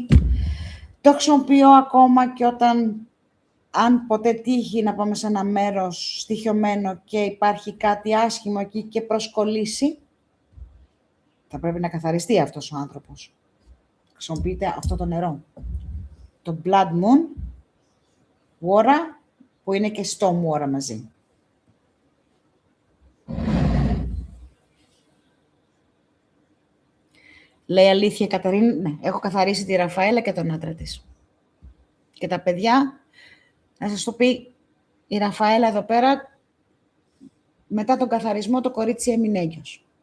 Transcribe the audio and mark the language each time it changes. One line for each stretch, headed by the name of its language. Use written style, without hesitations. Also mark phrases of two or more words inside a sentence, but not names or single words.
Greek: Το χρησιμοποιώ ακόμα και αν ποτέ τύχει να πάμε σε ένα μέρος στοιχειωμένο και υπάρχει κάτι άσχημο εκεί και προσκολήσει, θα πρέπει να καθαριστεί αυτός ο άνθρωπος. Χρησιμοποιείται αυτό το νερό. Το
English: blood moon water,
Greek: που είναι και
English: storm water
Greek: μαζί. Λέει αλήθεια η Κατερίνη, ναι, έχω καθαρίσει τη Ραφαέλα και τον άντρα της. Και τα παιδιά, να σας το πει, η Ραφαέλα εδώ πέρα, μετά τον καθαρισμό το κορίτσι έμεινε έγκυος.